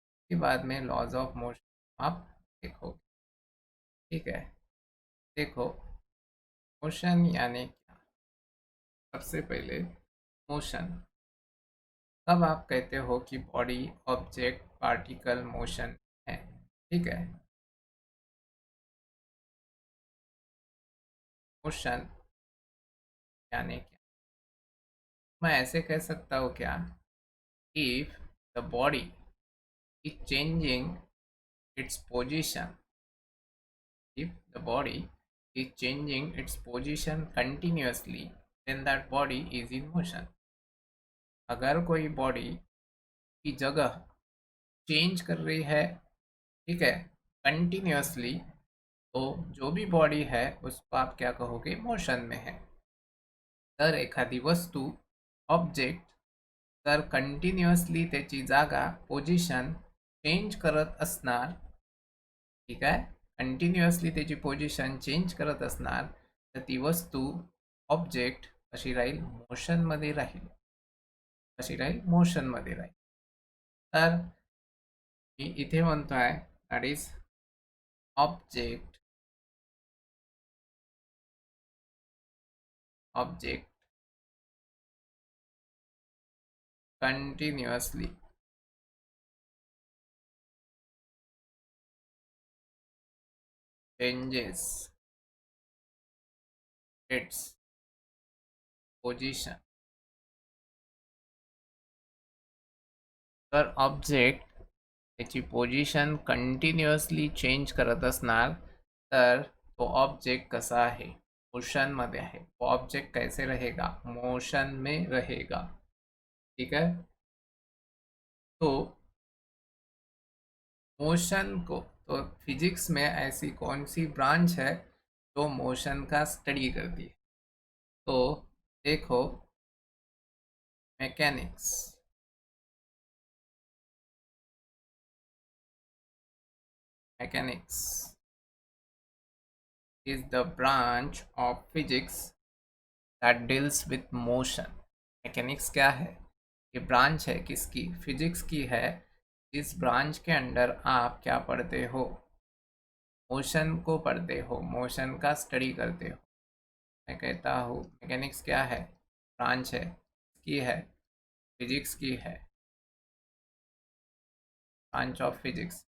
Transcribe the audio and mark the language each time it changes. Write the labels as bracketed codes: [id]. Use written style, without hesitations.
[hi] कि बाद में लॉज ऑफ मोशन आप देखो, ठीक है। देखो, मोशन यानी क्या। सबसे पहले मोशन, तब आप कहते हो कि बॉडी, ऑब्जेक्ट, पार्टिकल मोशन है, ठीक है। मोशन यानी क्या, मैं ऐसे कह सकता हूँ क्या, [en] If the body is changing its position, if the body is changing its position continuously, then that body is in motion। [hi] अगर कोई बॉडी की जगह चेंज कर रही है, ठीक है, कंटिन्यूसली, तो जो भी बॉडी है उसको आप क्या कहोगे, मोशन में है। [mr] तर एखादी वस्तू, ऑब्जेक्ट जर कंटिन्युअसली त्याची जागा, पोझिशन चेंज करत असणार, ठीक आहे, कंटिन्युअसली त्याची पोझिशन चेंज करत असणार, तर ती वस्तू, ऑब्जेक्ट अशी राहील मोशनमध्ये राहील, अशी राहील मोशनमध्ये राहील। तर मी इथे म्हणतोय [en] That is object, object continuously changes its position. [mr] तर ऑब्जेक्ट त्याची पोझिशन कंटिन्युअसली चेंज करत असणार, तर तो ऑब्जेक्ट कसा आहे, मोशनमध्ये आहे। [hi] वो ऑब्जेक्ट कैसे रहेगा, मोशन में रहेगा, ठीक है। तो मोशन को, तो फिजिक्स में ऐसी कौन सी ब्रांच है जो मोशन का स्टडी करती है। तो देखो, [en] Mechanics, mechanics is the branch of physics that deals with motion। [hi] Mechanics क्या है, ये ब्रांच है किसकी, फिजिक्स की है। इस ब्रांच के अंडर आप क्या पढ़ते हो, मोशन को पढ़ते हो, मोशन का स्टडी करते हो। मैं कहता हूँ मैकेनिक्स क्या है, ब्रांच है, की है, फिजिक्स की है, ब्रांच ऑफ फिजिक्स।